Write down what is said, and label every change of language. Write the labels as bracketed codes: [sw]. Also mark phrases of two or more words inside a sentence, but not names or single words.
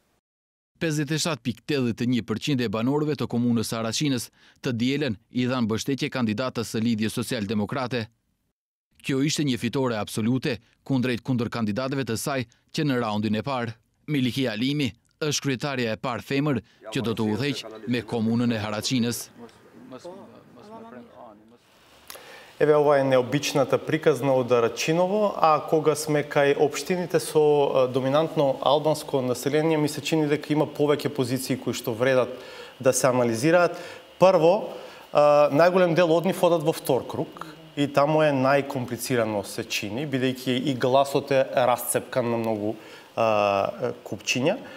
[sq] 57.81% e banorëve të komunës Haraqinës të dielën i dhanë mbështetje kandidatës së lidhjes social-demokrate. Kjo ishte një fitore absolute kundër kandidatëve të saj që në raundin e parë. Milikia Alimi është kryetaria e parë femër që do të udhëheq me komunën e Haraqinës. [mk] Еве ова е необичната приказна од Рачиново, а кога сме кај општините со доминантно албанско население, ми се чини дека има повеќе позиции кои што вредат да се анализираат. Прво, најголем дел од нив одат во втор круг и таму е најкомплицирано се чини, бидејќи и гласот е расцепкан на многу купчиња.